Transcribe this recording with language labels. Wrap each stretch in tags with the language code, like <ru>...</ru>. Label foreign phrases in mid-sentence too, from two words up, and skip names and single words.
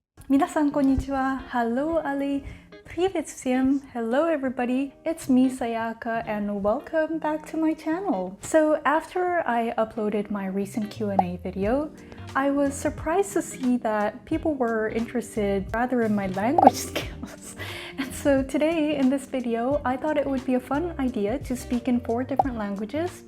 <ja>皆さんこんにちは。</ja> <en>Hello Ali.</en> <ru>Привет всем.</ru> <en>Hello everybody. It's me Sayaka and welcome back to my channel. So after I uploaded my recent Q&A video, I was surprised to see that people were interested rather in my language skills. And so today in this video, I thought it would be a fun idea to speak in 4 different languages.</en>